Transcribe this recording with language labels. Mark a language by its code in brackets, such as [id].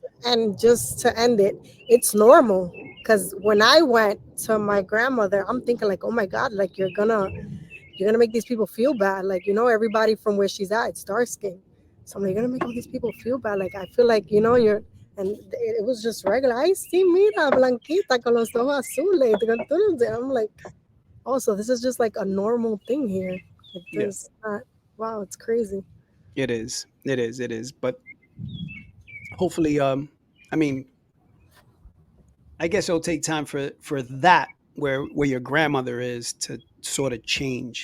[en] And just to end it, it's normal because when I went to my grandmother, I'm thinking like, oh my god, like you're gonna make these people feel bad. Like everybody from where she's at, it's dark skin. So I'm like, you're gonna make all these people feel bad. Like I feel like you're. And it was just regular. [es] Ay, sí, mira, blanquita con los ojos azules. [en] I'm like, oh, so this is just like a normal thing here. Like Yeah, there's not. Wow, it's crazy. it is. It is. It is. But hopefully, I mean, I guess it'll take time for that where your grandmother is to sort of change.